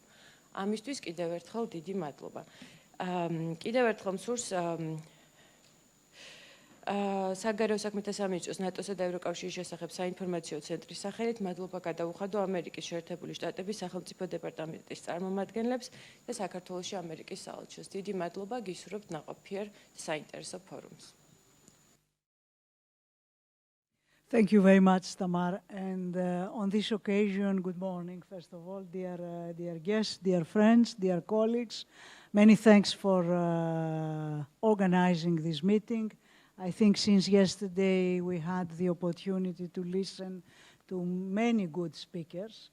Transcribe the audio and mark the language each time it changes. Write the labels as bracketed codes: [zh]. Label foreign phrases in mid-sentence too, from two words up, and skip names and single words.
[ka] ამისთვის კიდევ ერთხელ დიდი მადლობა. კიდევ ერთხელ მსურს საგარეო საქმეთა სამინისტროს ნატოსა და ევროკავშირის შესახებ საინფორმაციო ცენტრის სახელით მადლობა გადავუხადო ამერიკის შეერთებული შტატების სახელმწიფო დეპარტამენტის წარმომადგენლებს და საქართველოში ამერიკის საელჩოს. დიდი მადლობა, გისურვებთ ნაყოფიერ საინტერესო ფორუმს. [en] Thank you very much, Tamar. And on this occasion, good morning, first of all, dear guests, dear friends, dear colleagues. Many thanks for organizing this meeting. I think since yesterday we had the opportunity to listen to many good speakers.